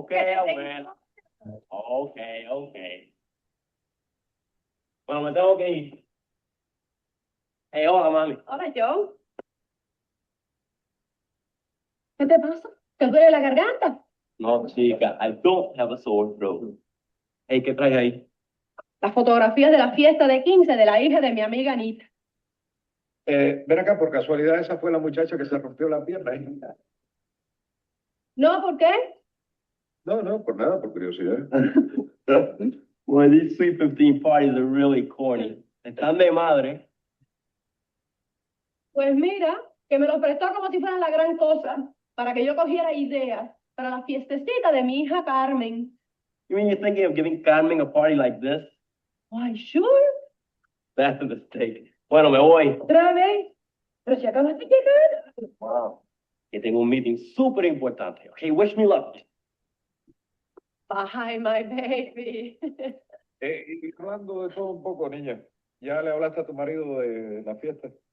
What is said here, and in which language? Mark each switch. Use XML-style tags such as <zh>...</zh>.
<es>Okay, abuela. Okay, okay. Bueno, me tengo que ir. Hey, hola, mami. Hola, Joe. ¿Qué te pasa? ¿Te duele la garganta? No, chica,</es> <en>I don't have a sore throat.</en> <es>Hey, ¿qué traes ahí? Las fotografías de la fiesta de 15 de la hija de mi amiga Anita. Ven acá, por casualidad, esa fue la muchacha que se rompió la pierna. No, ¿por qué? No, no, por nada, por curiosidad.</es> <en>Well, these Sweet 15 parties are really corny.</en> <es>Están de madre. Pues mira, que me lo prestó como si fueran la gran cosa, para que yo cogiera ideas para la fiestecita de mi hija Carmen.</es> <en>You mean you're thinking of giving Carmen a party like this? Why, sure. That's a mistake.</en> <es>Bueno, me voy. Otra vez. Pero si acabas de llegar. Wow. Que tengo un meeting súper importante.</es> <en>Okay, wish me luck. Bye, my baby.</en> <es>Y hablando de todo un poco, niña, ¿ya le hablaste a tu marido de la fiesta?</es>